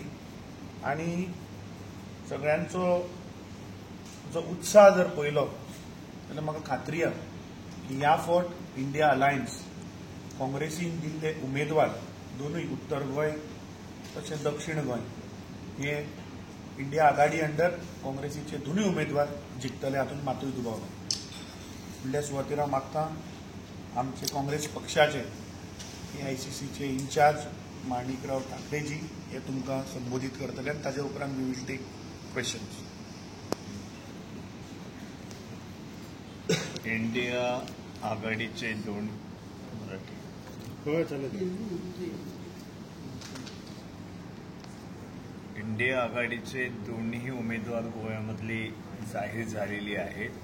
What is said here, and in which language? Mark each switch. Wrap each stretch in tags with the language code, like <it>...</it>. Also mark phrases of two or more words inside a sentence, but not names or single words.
<kok>आनी सगळ्यांचो जो उत्साह जर पळयलो जाल्यार म्हाका खात्री आसा की ह्या फावट इंडिया अलायन्स काँग्रेसीन दिल्ले उमेदवार दोनूय उत्तर गोंय तशेंच दक्षिण गोंय हे इंडिया आघाडी अंडर काँग्रेसीचे दोनूय उमेदवार जिखतले, हातूंत मातूय दुबाव ना। फुडल्या सुवातेर हांव मागतां आमचे काँग्रेस पक्षाचे AICCचे इन्चार्ज माणिकराव ठाकरेजी हे तुमकां संबोधीत करतले आनी ताजे उपरांत</kok> <en>we will take questions.</en> <mr>इंडिया आघाडीचे दोन इंडिया आघाडीचे दोन्ही उमेदवार गोव्यामधली जाहीर झालेली आहेत।</mr>